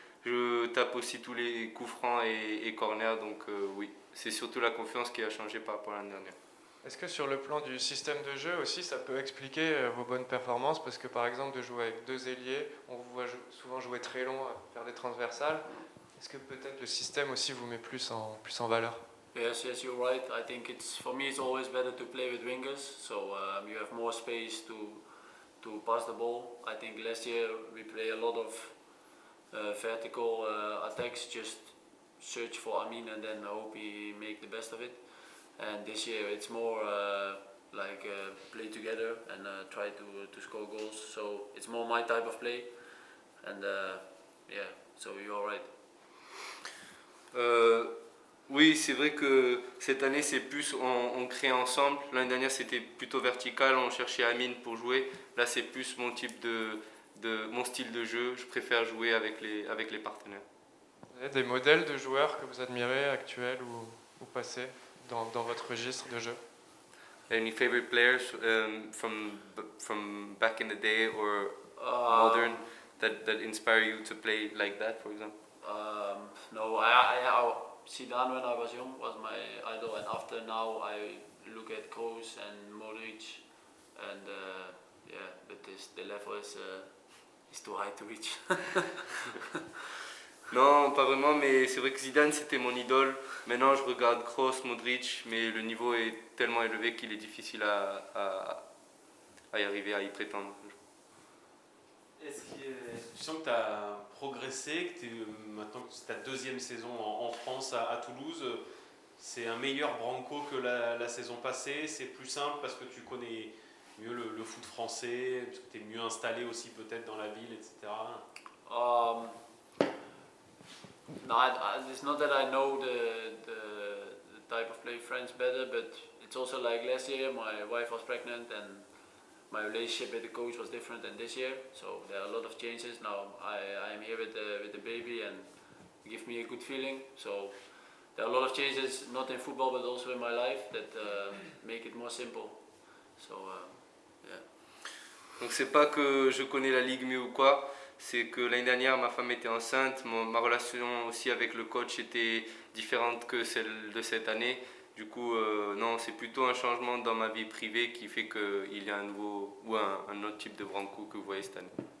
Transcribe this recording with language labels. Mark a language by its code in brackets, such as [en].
[fr] Je tape aussi tous les coups francs et corners. Donc oui, c'est surtout la confiance qui a changé par rapport à l'année dernière. Est-ce que sur le plan du système de jeu aussi, ça peut expliquer vos bonnes performances? Parce que par exemple, de jouer avec deux ailiers, on vous voit souvent jouer très long, faire des transversales. Est-ce que peut-être le système aussi vous met plus en valeur? [en] Yes, you're right. I think for me it's always better to play with wingers, so you have more space to pass the ball. I think last year we play a lot of vertical attacks, just search for Amin and then hope he make the best of it. And this year it's more play together and try to score goals. So it's more my type of play, and so you're right. [fr] Oui, c'est vrai que cette année c'est plus on crée ensemble. L'année dernière c'était plutôt vertical, on cherchait Amine pour jouer. Là c'est plus mon type mon style de jeu. Je préfère jouer avec les partenaires. Vous avez des modèles de joueurs que vous admirez, actuels ou passés, dans votre registre de jeu? [en] Any favorite players from back in the day or modern that inspire you to play like that, for example? No, Zidane when I was young was my idol, and after now I look at Kroos and Modric, and but the level is too high to reach. [fr] Non, pas vraiment, mais c'est vrai que Zidane c'était mon idole. Maintenant je regarde Kroos, Modric, mais le niveau est tellement élevé qu'il est difficile à y arriver, à y prétendre. Est-ce Tu sens que tu as progressé, que maintenant que c'est ta deuxième saison en France à Toulouse. C'est un meilleur Branco que la saison passée. C'est plus simple parce que tu connais mieux le foot français, parce que tu es mieux installé aussi peut-être dans la ville, etc. [en] Um, no, it's not that I know the type of play French better, but it's also like last year my wife was pregnant and my relationship with the coach was different than this year. So there are a lot of changes now. I'm here with the baby and it gives me a good feeling. So there are a lot of changes, not in football but also in my life, that make it more simple. So yeah. [fr] Donc c'est pas que je connais la ligue mieux ou quoi, c'est que l'année dernière ma femme était enceinte, ma relation aussi avec le coach était différente que celle de cette année. Du coup non, c'est plutôt un changement dans ma vie privée qui fait qu'il y a un nouveau ou un autre type de Branco que vous voyez cette année.